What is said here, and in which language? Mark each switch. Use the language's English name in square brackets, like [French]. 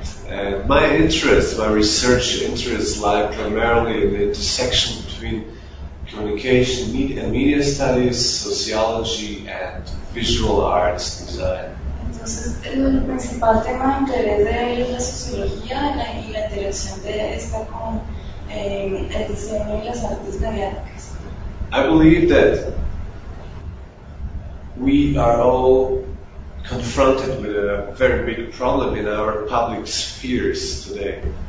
[English] And my interests, my research interests lie primarily in the intersection between communication and media studies, sociology and visual arts design. [Spanish] Entonces, el principal tema de interés de él es la sociología y la interacción de esta con el diseño y las artes mediáticas. [English] I believe that we are all confronted with a very big problem in our public spheres today.